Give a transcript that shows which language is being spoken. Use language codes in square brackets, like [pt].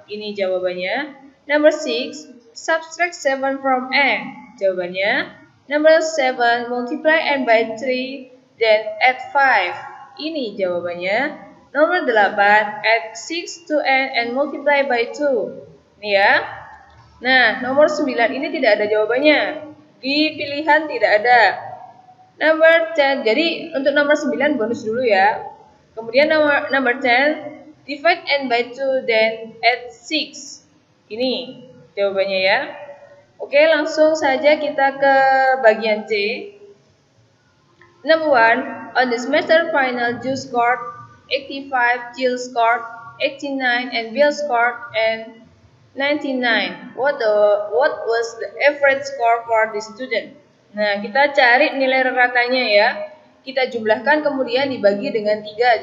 [id] Ini jawabannya. [en] Number 6, subtract 7 from n. [id] Jawabannya. [en] Number 7, multiply n by 3 then add 5. [id] Ini jawabannya. Nomor 8, [en] add 6 to n and multiply by 2. [id] Ini ya. Nah, nomor 9 ini tidak ada jawabannya. Di pilihan tidak ada. [en] Number 10, [id] jadi untuk nomor 9 bonus dulu ya. Kemudian [en] number 10, divide n by 2 then add 6. [id] Ini jawabannya ya. Oke, langsung saja kita ke bagian C. [en] Number 1, on the semester final, Ju scored 85, Jill scored 89, and Bill scored 99. What was the average score for the student? [id] Nah, kita cari nilai ratanya ya. Kita jumlahkan kemudian dibagi dengan 3.